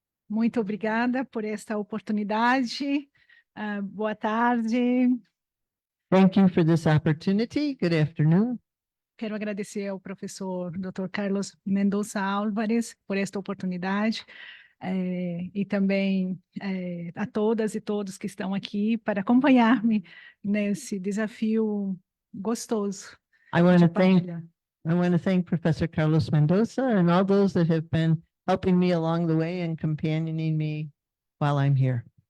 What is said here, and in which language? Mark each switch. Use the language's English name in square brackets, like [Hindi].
[Portuguese] Muito obrigada por esta oportunidade. Boa tarde. [English] Thank you for this opportunity. Good afternoon. [Portuguese] Quero agradecer ao professor Dr. Carlos Mendonça Álvares por esta oportunidade e também a todas e todos que estão aqui para acompanhar-me nesse desafio gostoso [English] I want [Portuguese] de [English] to thank [Portuguese] partilhar. [English] I want to thank Professor Carlos Mendoza and all those that have been helping me along the way and companioning me while I'm here.